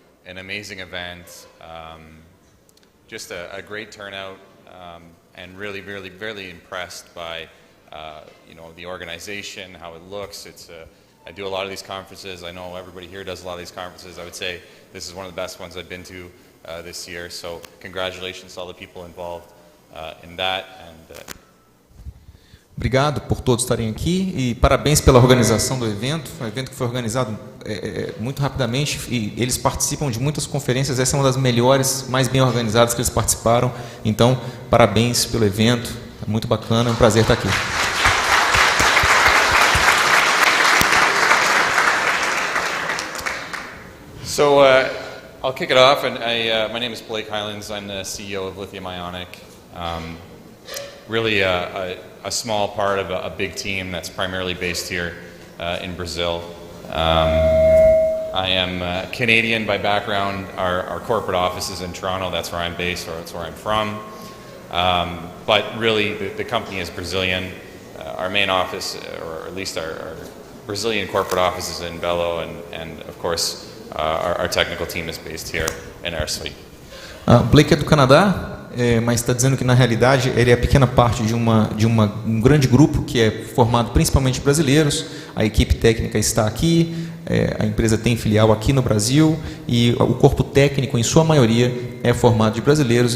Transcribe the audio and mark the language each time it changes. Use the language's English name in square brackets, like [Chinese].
[English] An amazing event, just a great turnout, and really, really, really impressed by the organization, how it looks. I do a lot of these conferences. I know everybody here does a lot of these conferences. I would say this is one of the best ones I've been to this year. So congratulations to all the people involved in that. [Portuguese] Obrigado por todos estarem aqui e parabéns pela organização do evento. Um evento que foi organizado muito rapidamente e eles participam de muitas conferências. Essa é uma das melhores, mais bem organizadas que eles participaram. Então, parabéns pelo evento. É muito bacana, é um prazer estar aqui. [English] So I'll kick it off. And my name is Blake Highlands. I'm the CEO of Lithium Ionic. Really a small part of a big team that's primarily based here in Brazil. I am Canadian by background. Our corporate office is in Toronto. That's where I'm based, or that's where I'm from. But really, the company is Brazilian. Our main office, or at least our Brazilian corporate office, is in Belo, and of course, our technical team is based here in our suite. [Portuguese] Blake é do Canadá. Mas está dizendo que na realidade ele é pequena parte de um grande grupo que é formado principalmente de brasileiros. A equipe técnica está aqui, a empresa tem filial aqui no Brasil e o corpo técnico, em sua maioria, é formado de brasileiros.